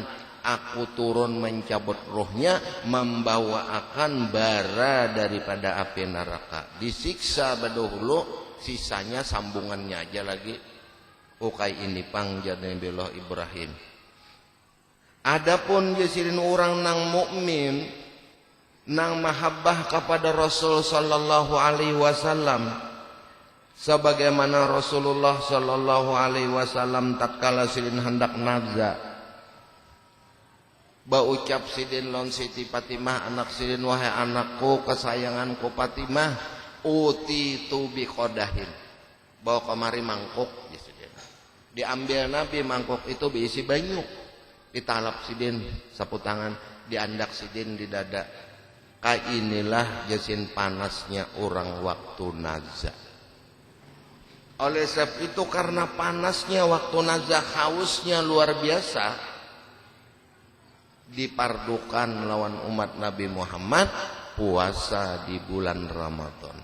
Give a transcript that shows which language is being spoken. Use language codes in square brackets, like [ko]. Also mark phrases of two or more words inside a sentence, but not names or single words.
[bjn] Aku turun mencabut rohnya, membawa akan bara daripada api neraka. Disiksa badahulu, sisanya sambungannya aja lagi. Ukai ini pangjar Nabiullah Ibrahim. Adapun jasirin orang nang mukmin, nang mahabbah kepada Rasul [ar] صلى الله عليه وسلم, [bjn] sebagaimana Rasulullah [ar] صلى الله عليه وسلم [bjn] tatkala sidin hendak nazar baucap sidin lon Siti Fatimah anak sidin, wahai anakku kesayanganku Fatimah, [ar] ائتوني بقدح, [bjn] bawa kemari mangkuk. Diambil Nabi mangkuk itu diisi banyu, ditalap sidin sapu tangan, diandak sidin di dada. inilah jasin panasnya orang waktu nazak. Oleh sebab itu karena panasnya waktu nazak, hausnya luar biasa, dipardukan melawan umat Nabi Muhammad puasa di bulan Ramadan.